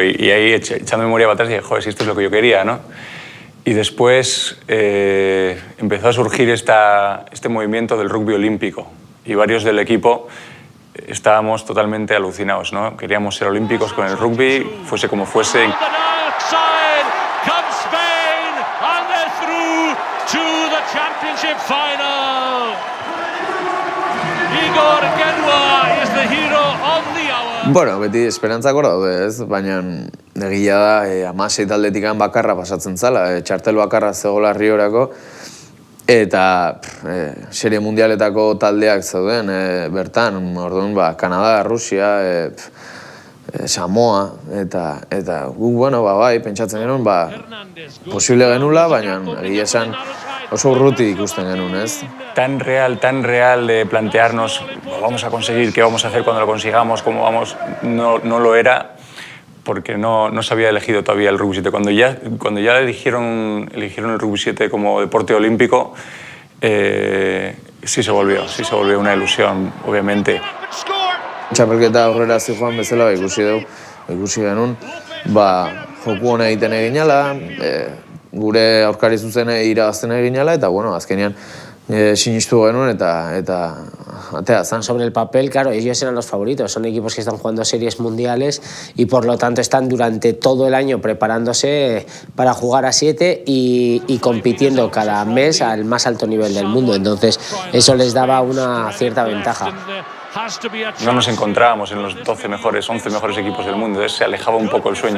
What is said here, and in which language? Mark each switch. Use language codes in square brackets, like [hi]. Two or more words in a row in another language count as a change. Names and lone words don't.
[es] Y ahí, echando memoria para atrás, dije, joder, si esto es lo que yo quería, ¿no? Y después empezó a surgir este movimiento del rugby olímpico. Y varios del equipo estábamos totalmente alucinados, ¿no? Queríamos ser olímpicos con el rugby, fuese como fuese. [eu] Bueno, beti esperantzak hor daude, ez? Baina egia da 16 taldetikan bakarra pasatzen zala, txartel bakarra zegoela Riorako, eta serie mundialetako taldeak zeuden bertan, orduan Kanada, Rusia, Samoa, eta guk, bueno, bai, pentsatzen genuen, posible genula, baina egia esan oso urruti ikusten genuen, ez? [es] Tan real de plantearnos, lo vamos a conseguir, qué vamos a hacer cuando lo consigamos, cómo vamos, no lo era, porque no se había elegido todavía el Rugby 7. Cuando ya eligieron el Rugby 7 como deporte olímpico, sí se volvió una ilusión, obviamente. [eu] Txapelketa aurrera zijoan bezala ikusi genuen, joku hona egiten eginala, gure aurkari zuzene irabazten eginala, eta bueno, azkenean sinistu genuen eta atea zan. [es] Sobre el papel, claro, ellos eran los favoritos, son equipos que están jugando series mundiales y por lo tanto están durante todo el año preparándose para jugar a 7 y compitiendo cada mes al más alto nivel del mundo, entonces eso les daba una cierta ventaja. No nos encontrábamos en los 11 mejores equipos del mundo, entonces se alejaba un poco el sueño.